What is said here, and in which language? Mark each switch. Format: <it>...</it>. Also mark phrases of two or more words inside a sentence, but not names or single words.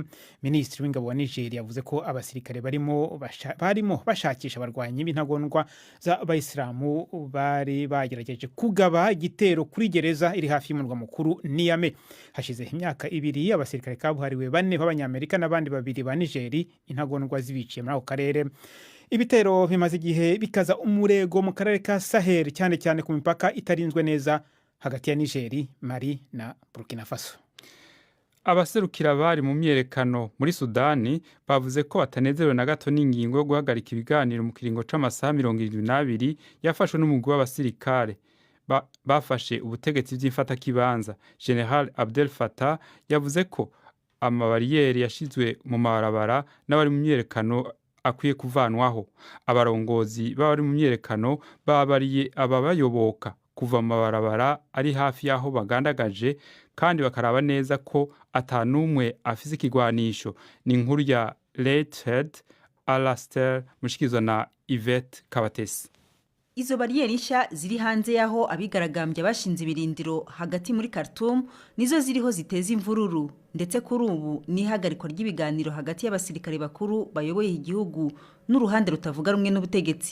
<rw>Minisitiri w'ingabo wa Niger yavuze ko abasirikare barimo bashakisha abarwanyi b'intagondwa z'abayisilamu bari bagerageje kugaba igitero kuri gereza iri hafi y'umurwa mukuru Niamey. Hashize imyaka 2 abasirikare kabuhariwe 4 b'abanyamerika n'abandi 2 ba Nigeri intagondwa zibiciye muri ako karere. Ibitero bimaze igihe bikaza umurego mu karere ka Sahel, cyane cyane ku mipaka itarinzwe neza hagati ya Nigeri, Mali na Burkina Faso.</rw> <rn>Abaserukira bari mu myerekano muri Sudani bavuze ko batanezerewe na gato n'ingingo yo guhagarika ibiganiro mu kiringo c'amasaha 72 yafashwe n'umugwi w'abasirikare bafashe ubutegetsi by'imfata kibanza. General Abdel Fattah yavuze ko amabariyeri yashizwe mu mabarabara n'abari mu myerekano akwiye kuvanwaho. Abarongozi bari mu myerekano babariye ababayoboka kuva mu mabarabara ari hafi yaho bagandagaje kandi bakaraba neza ko atanumwe afise ikigwanisho. Ni inkuru ya Redhead Alastair mushikizwa na Yvette Kabatesi.</rn> <rw>Izo bariyeri nshya ziri hanze yaho abigaragambya bashinze ibirindiro hagati muri Khartoum nizo ziriho ziteza imvururu, ndetse kuri ubu n'ihagarikwa ry'ibiganiro hagati y'abasirikare bakuru bayoboye igihugu n'uruhande rutavuga rumwe n'ubutegetsi.</rw>